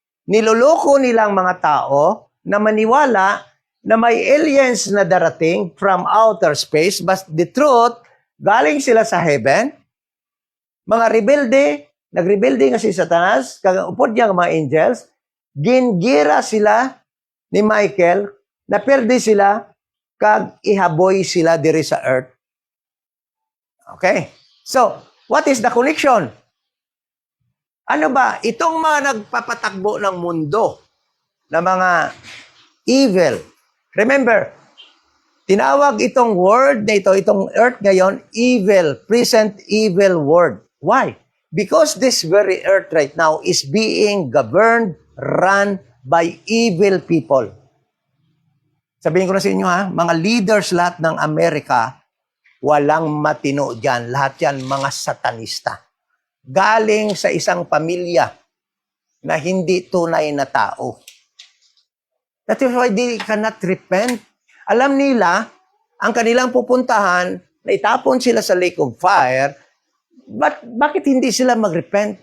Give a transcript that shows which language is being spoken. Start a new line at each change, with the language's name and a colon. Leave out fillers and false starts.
Filipino: Niloloko nilang mga tao na maniwala na may aliens na darating
English: from outer space, but the truth,
Filipino: galing sila sa heaven,
Hiligaynon: mga rebelde, nagrebelde nga si Satanas, kagupod niya mga angels, gingira sila ni Michael, naperde sila, kag ihaboy sila diri sa earth. Okay?
English: So, what is the connection?
Filipino: Ano ba? Itong mga nagpapatakbo ng mundo na mga evil. Remember, tinawag itong word na ito, itong earth ngayon, evil,
English: present evil word.
Filipino: Why?
English: Because this very earth right now is being governed, run by evil people.
Filipino: Sabihin ko na sa inyo ha, mga leaders lahat ng Amerika, walang matino dyan. Lahat yan mga satanista. Galing sa isang pamilya na hindi tunay na tao.
English: That is why they cannot repent.
Filipino: Alam nila, ang kanilang pupuntahan, na itapon sila sa lake of fire, but bakit hindi sila mag-repent?